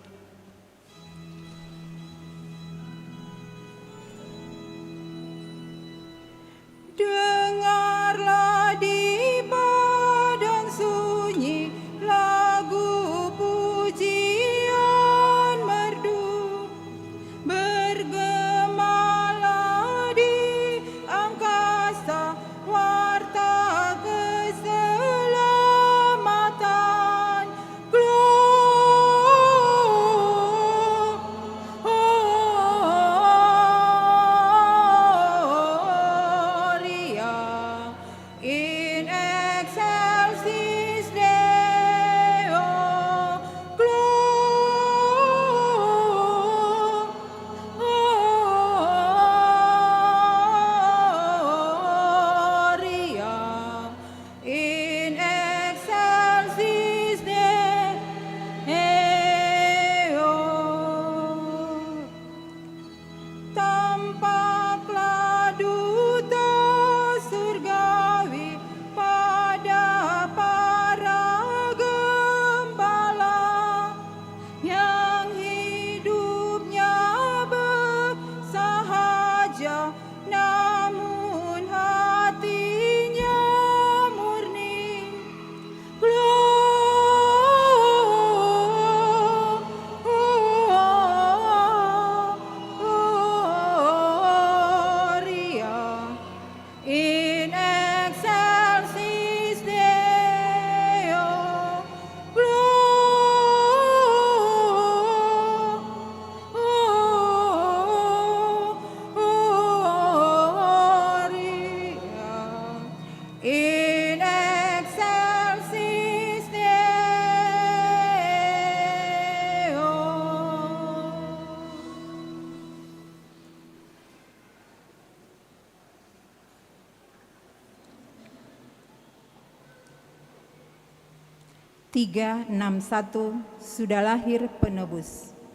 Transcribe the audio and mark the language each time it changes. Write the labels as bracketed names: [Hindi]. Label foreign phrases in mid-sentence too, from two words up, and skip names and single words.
[Indonesian] Dengarlah di padang sunyi lagu pujian merdu, bergemalah di angkasa warta keselamatan. [Latin] Gloria in excelsis Deo. Gloria in excelsis Deo. [Indonesian] Tampaklah duta surgawi pada para gembala yang hidupnya bersahaja, namun hatinya murni. [Latin] Gloria in excelsis Deo. Gloria in excelsis Deo. [Indonesian] Tiga enam satu sudah lahir penebus.